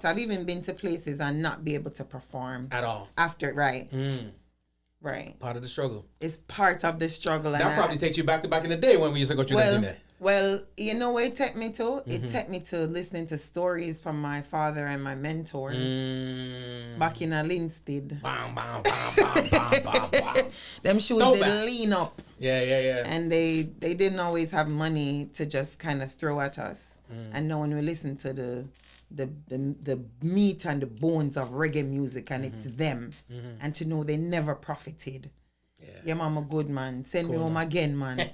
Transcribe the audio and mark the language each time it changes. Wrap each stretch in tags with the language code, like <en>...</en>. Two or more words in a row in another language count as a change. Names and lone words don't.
<en>I've even been to places and not be able to perform At all. after. Right. Right. Part of the struggle. It's part of the struggle. That and probably takes you back in the day when we used to go through that, didn't it? Well, you know where it took me to? It took me to listening to stories from my father and my mentors back in Linstead. Bam, bam, bam, bam, bam, bam, bam. Them shoes, Go they back. lean up. Yeah. And they didn't always have money to just kind of throw at us. And now when we listen to the meat and the bones of reggae music, and it's them, and to know they never profited. Yeah, mama, good man. Send me home again, man.</en>